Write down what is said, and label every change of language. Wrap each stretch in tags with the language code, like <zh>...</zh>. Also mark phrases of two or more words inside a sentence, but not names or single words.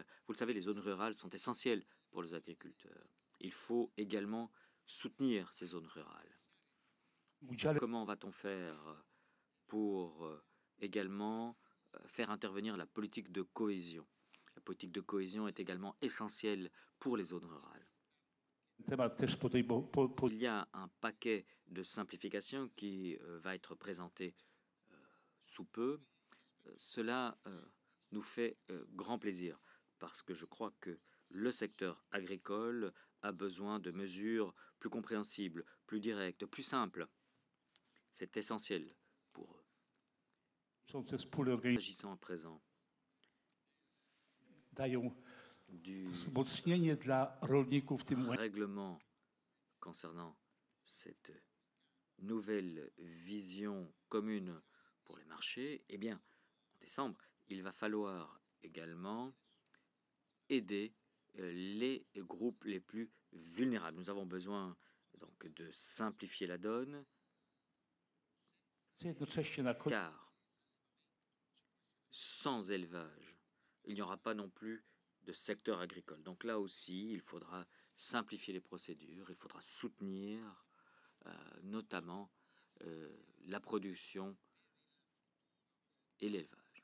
<fr>Vous le savez, les zones rurales sont essentielles pour les agriculteurs. Il faut également soutenir ces zones rurales.</fr> <pl>udziale</pl> <fr>Comment va-t-on faire pour également faire intervenir la politique de cohésion? La politique de cohésion est également essentielle pour les zones rurales.</fr> <pl>temat też</pl> <fr>Il y a un paquet de simplification qui va être présenté sous peu. Cela nous fait grand plaisir parce que je crois que le secteur agricole a besoin de mesures plus compréhensibles, plus directes, plus simples. C'est essentiel pour eux.</fr> <pl>wspólne organizacje</pl> <fr>S'agissant à présent</fr> <pl>dają</pl> <fr>du</fr> <pl>wzmocnienie dla rolników w tym momencie.</pl> <fr>règlement concernant cette nouvelle vision commune pour les marchés, eh bien, en décembre, il va falloir également aider les groupes les plus vulnérables. Nous avons besoin donc de simplifier la donne,</fr> <pl>Jednocześnie na koniec</pl> <fr>car sans élevage, il n'y aura pas non plus de secteur agricole. Donc là aussi, il faudra simplifier les procédures, il faudra soutenir notamment la production et l'élevage.</fr>